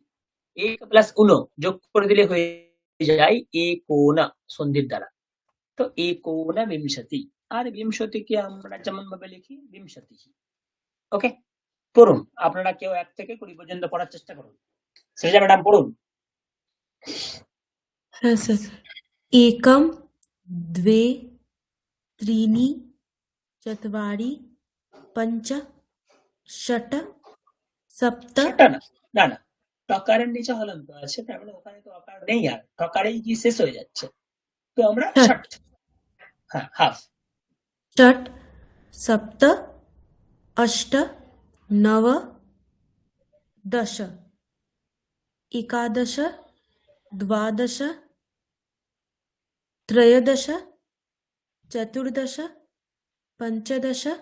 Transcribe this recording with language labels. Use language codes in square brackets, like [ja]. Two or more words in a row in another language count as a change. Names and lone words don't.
[bn] এক প্লাস উনো যোগ করে দিলে হয়ে যায় একোনা সন্ধির দ্বারা। তো [sa] একোনা বিংশতি। [bn] আর বিংশতিকে আমরা যেমন ভাবে লিখি বিংশতি। ওকে, পড়ুন। আপনারা কেউ 1 থেকে 20 পর্যন্ত পড়ার চেষ্টা করুন। শ্রীজা ম্যাডাম পড়ুন। হ্যাঁ স্যার। [sa] एकम द्वे त्रीणि चत्वारि पञ्च षट् सप्त। [bn] ছটা না, না না, টকারের নিচে হলন্ত আছে, তার মানে ওখানে তো অকার নেই, আর টকারেই কি শেষ হয়ে যাচ্ছে। তো আমরা ষট, [sa] षट् [bn] হ্যাঁ হাফ। [sa] षट् सप्त अष्ट नव दश एकादश द्वादश त्रयोदश चतुर्दश पञ्चदश